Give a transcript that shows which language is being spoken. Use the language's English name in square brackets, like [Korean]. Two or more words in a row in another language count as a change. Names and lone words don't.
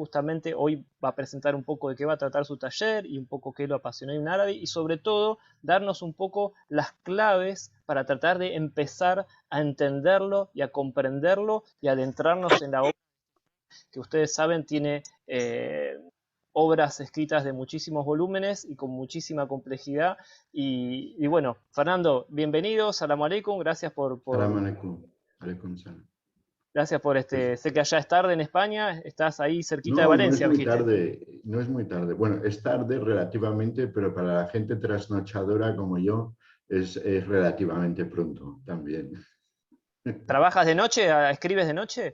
[Spanish] Justamente hoy va a presentar un poco de qué va a tratar su taller y un poco qué lo apasionó en árabe, y sobre todo darnos un poco las claves para tratar de empezar a entenderlo y a comprenderlo y adentrarnos en la obra que ustedes saben tiene obras escritas de muchísimos volúmenes y con muchísima complejidad. Y bueno, Fernando, bienvenido, [Arabic] سلام عليكم, سلام عليكم. عليكم سلام. [Spanish] gracias por Pues sé que allá es tarde en España, estás ahí cerquita de no, no es Valencia, me muy dijiste. tarde, no es muy tarde. Bueno, es tarde relativamente, pero para la gente trasnochadora como yo es relativamente pronto también. ¿Trabajas de noche? ¿Escribes de noche?